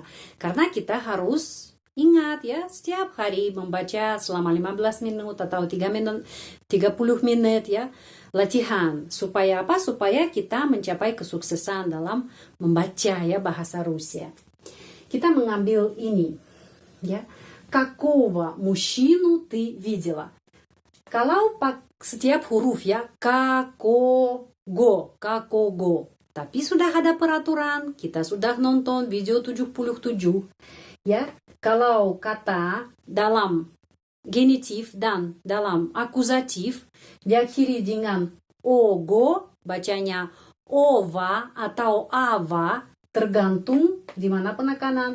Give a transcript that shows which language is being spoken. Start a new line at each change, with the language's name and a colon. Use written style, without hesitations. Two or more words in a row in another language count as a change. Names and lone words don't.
Indonesian: Karena kita harus ingat ya, setiap hari membaca selama 15 menit atau 30 menit ya, latihan. Supaya apa? Supaya kita mencapai kesuksesan dalam membaca ya bahasa Rusia. Kita mengambil ini ya.
Russian: Какого мужчину ты видела?
Indonesian: Kalau setiap huruf ya, kakого. Tapi sudah ada peraturan, kita sudah nonton video 77 ya. Kalau kata dalam genitif dan dalam akuzatif diakhiri dengan ogo, bacanya ova atau ava, tergantung di mana penekanan.